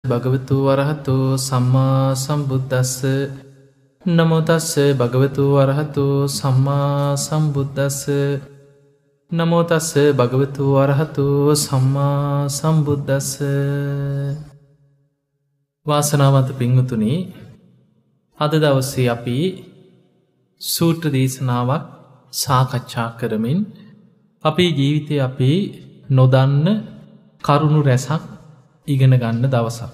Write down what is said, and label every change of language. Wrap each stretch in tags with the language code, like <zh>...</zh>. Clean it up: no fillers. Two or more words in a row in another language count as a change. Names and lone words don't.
<pi>භගවතු වරහතු සම්මා සම්බුද්දස්ස නමෝ තස්ස භගවතු වරහතු සම්මා සම්බුද්දස්ස නමෝ තස්ස භගවතු වරහතු සම්මා සම්බුද්දස්ස.</pi> <si>වාසනාවන්ත පින්වතුනි, අද දවසේ අපි සූත්‍ර දේශනාවක් සාකච්ඡා කරමින් අපේ ජීවිතය අපි නොදන්න කරුණු රැසක් ඉගෙන ගන්න දවසක්.</si>